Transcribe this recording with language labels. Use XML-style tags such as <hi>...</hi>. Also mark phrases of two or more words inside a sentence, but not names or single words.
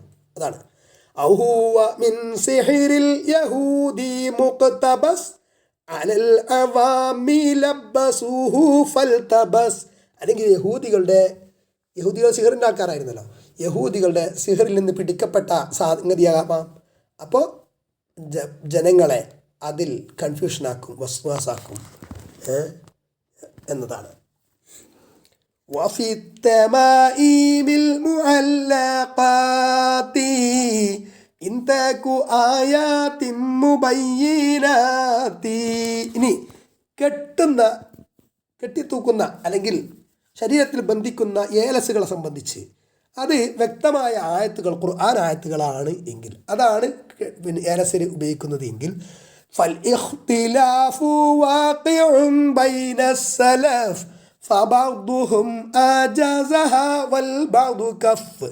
<ar>അതാണ് أو هو من سحر يهودي مقتبس على العوام لبسه فالتبس.</ar> <ml>അല്ലെങ്കിൽ യഹൂദികൾ സിഹറിൻ്റെ ആൾക്കാരായിരുന്നല്ലോ, യഹൂദികളുടെ സിഹറിൽ നിന്ന് പിടിക്കപ്പെട്ട സംഗതിയാകാം. അപ്പോൾ ജനങ്ങളെ അതിൽ കൺഫ്യൂഷനാക്കും, വസ്വാസാക്കും എന്നതാണ്.</ml> <ar>وفي التمائم المعلقات إن تك آيات مبينات.</ar> <ml>ഇനി കെട്ടിത്തൂക്കുന്ന അല്ലെങ്കിൽ ശരീരത്തിൽ ബന്ധിക്കുന്ന ഏലസുകളെ സംബന്ധിച്ച് അത് വ്യക്തമായ ആയത്തുകൾ, ഖുർആൻ ആയത്തുകളാണ് എങ്കിൽ, അതാണ് ഏലസിൽ ഉപയോഗിക്കുന്നത് എങ്കിൽ</ml> <ar>فالاختلاف واقع بين السلف فبعضهم أجازه والبعض كف.</ar>